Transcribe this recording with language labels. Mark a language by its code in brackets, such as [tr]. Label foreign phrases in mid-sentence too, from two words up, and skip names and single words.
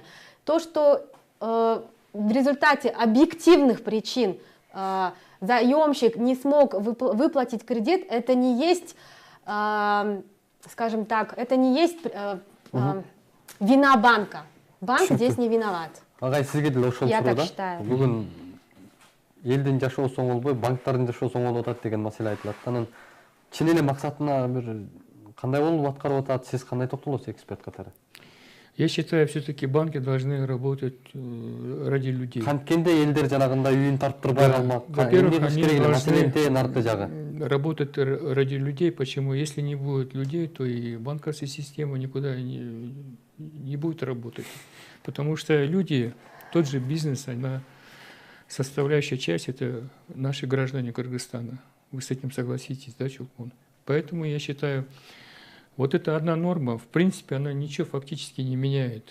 [ru] То, что в результате объективных причин заемщик не смог выплатить кредит, это не есть, скажем так, это не есть вина банка. Банк здесь не виноват. [ky] Агай, сизге деле ошол [ru] Я так [ky] суроодо [ru] считаю. [ky] бүгүн элдин жашоосу оңолбой, банктардын жашоосу оңолуп атат деген маселе айтылат. Анан чын эле максатына бир кандай болуп аткарып атат, сиз кандай токтолосуз эксперт катары? [ru] Я считаю, все-таки банки должны работать ради людей. [ky] Канткенде элдер жанагындай үйүн тарттырбай калмак. [ru] Во-первых, они [ky] маселенин [ru] должны [ky] наркы жагы. [ru] работать ради людей. Почему? Если не будет людей, то и банковская система никуда не будет работать. Потому что люди, тот же бизнес, она составляющая часть, это наши граждане Кыргызстана. Вы с этим согласитесь, да, Чулпон? Поэтому я считаю, вот эта одна норма, в принципе, она ничего фактически не меняет.